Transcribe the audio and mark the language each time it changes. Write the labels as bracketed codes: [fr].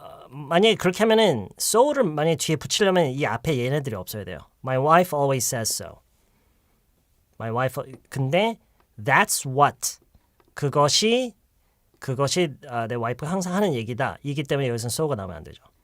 [ko] 만약에 그렇게 하면은 so를 만약에 뒤에 붙이려면 이 앞에 얘네들이 없어야 돼요. [en] My wife always says so. [ko] 근데 [en] that's what. [ko] 그것이 내 와이프가 항상 하는 얘기다. 이기 때문에 여기서는 so가 나오면 안 되죠.